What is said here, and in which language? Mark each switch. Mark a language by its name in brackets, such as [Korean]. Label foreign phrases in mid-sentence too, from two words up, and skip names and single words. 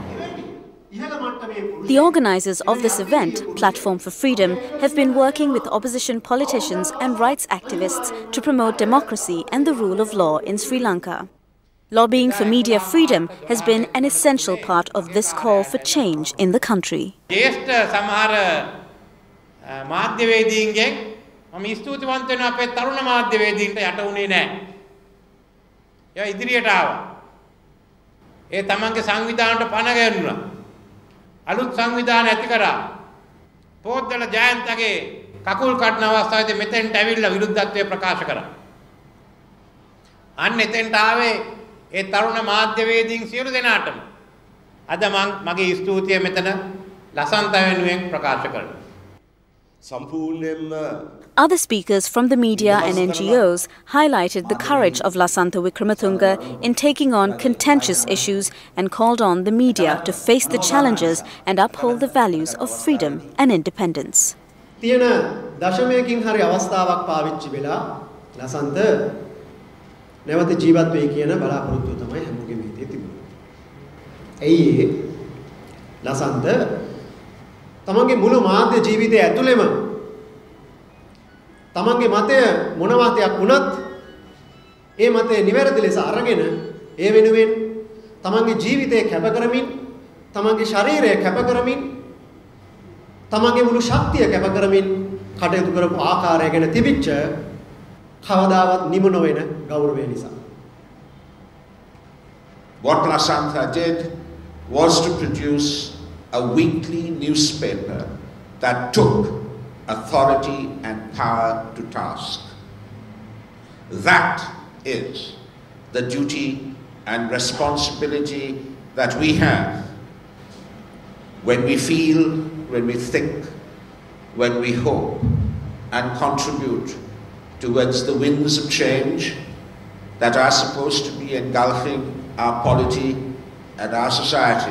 [English] The organisers of this event, Platform for Freedom, have been working with opposition politicians and rights activists to promote democracy and the rule of law in Sri Lanka. Lobbying for media freedom has been an essential part of this call for change in the country. [Sinhala] මම ස්තුතිවන්ත වෙනවා අපේ තරුණ මාධ්‍යවේදීන්ට යට උනේ නැහැ. ඒවා ඉදිරියට ආවා. ඒ තමන්ගේ සංවිධානයට පණ ගැන්නුනා. අලුත් සංවිධාන ඇති කරා. පොත්වල ජයන්තගේ කකුල් කඩන අවස්ථාවේදී මෙතෙන්ට ඇවිල්ලා විරුද්ධත්වය ප්‍රකාශ කරා. අන්න එතෙන්ට ආවේ ඒ තරුණ මාධ්‍යවේදීන් සියලු දෙනාටම. අද මගේ ස්තුතිය මෙතන ලසන්ත වෙනුවෙන් ප්‍රකාශ කරනවා. [English] Other speakers from the media and NGOs highlighted the courage of Lasantha Wickrematunge in taking on contentious issues and called on the media to face the challenges and uphold the values of freedom and independence. [Sinhala] තියෙන දශමයකින් හරි අවස්ථාවක් පාවිච්චි වෙලා ලසන්ත නැවත ජීවත් වෙයි කියන බලාපොරොත්තුව තමයි හැමෝගෙම හිතේ තිබුණේ. ඇයි ලසන්ත තමන්ගේ මුළු මාධ්‍ය ජීවිතය ඇතුළෙම තමන්ගේ මතය මොන මතයක් වුණත් ඒ මතය නිවැරදි ලෙස අරගෙන ඒ වෙනුවෙන් තමන්ගේ ජීවිතය කැප කරමින් තමන්ගේ ශරීරය කැප කරමින් තමන්ගේ මුළු ශක්තිය කැප කරමින් කටයුතු කරපු ආකාරය ගැන තිබිච්ච කවදාවත් නිම නොවන ගෞරවය නිසා. [English] What Lasantha did was to produce a weekly newspaper that took authority and power to task. That is the duty and responsibility that we have when we feel, when we think, when we hope and contribute towards the winds of change that are supposed to be engulfing our polity and our society.